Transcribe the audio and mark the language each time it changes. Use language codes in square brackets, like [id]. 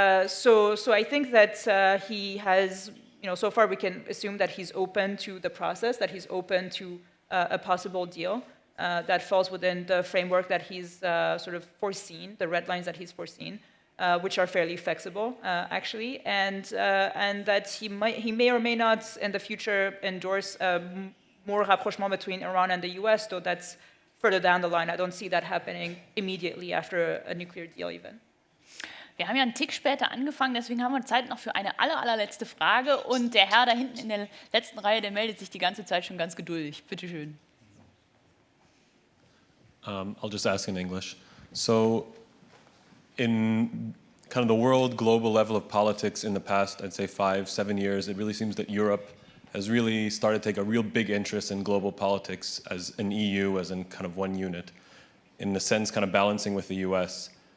[en] So I think that he has, so far we can assume that he's open to the process, that he's open to a possible deal that falls within the framework that he's sort of foreseen, the red lines that he's foreseen, which are fairly flexible, actually, and that he may or may not in the future endorse more rapprochement between Iran and the US, though that's further down the line. I don't see that happening immediately after a nuclear deal even. [de] Wir haben ja einen Tick später angefangen, deswegen haben wir Zeit noch für eine allerletzte Frage. Und der Herr da hinten in der letzten Reihe, der meldet sich die ganze Zeit schon ganz geduldig. Bitte schön. [en] I'll just ask in English. So, in kind of the world global level of politics in the past, I'd say 5-7 years, it really seems that Europe has really started to take a real big interest in global politics as an EU, as in kind of one unit, in a sense kind of balancing with the US.